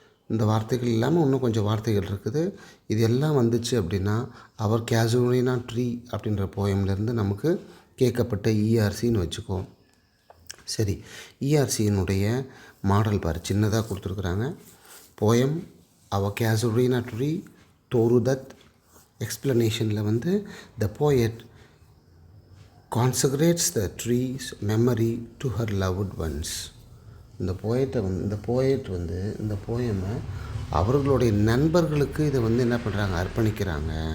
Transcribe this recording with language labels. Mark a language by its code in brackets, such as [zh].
[ta] இந்த வார்த்தைகள் இல்லாமல் இன்னும் கொஞ்சம் வார்த்தைகள் இருக்குது. இது எல்லாம் வந்துச்சு அப்படின்னா அவர் கேசுரினா ட்ரீ அப்படின்ற போயம்லேருந்து நமக்கு கேட்கப்பட்ட இஆர்சின்னு வச்சுக்கோ. சரி, இஆர்சியினுடைய மாடல் பாரு, சின்னதாக கொடுத்துருக்குறாங்க. [en] Poem our casuarina tree Toru Dutt. [ta] எக்ஸ்ப்ளனேஷனில் வந்து [en] The poet consecrates the tree's memory to her loved ones. [ta] இந்த போயட் வந்து இந்த போயமை அவர்களுடைய நண்பர்களுக்கு இதை வந்து என்ன பண்ணுறாங்க, அர்ப்பணிக்கிறாங்க.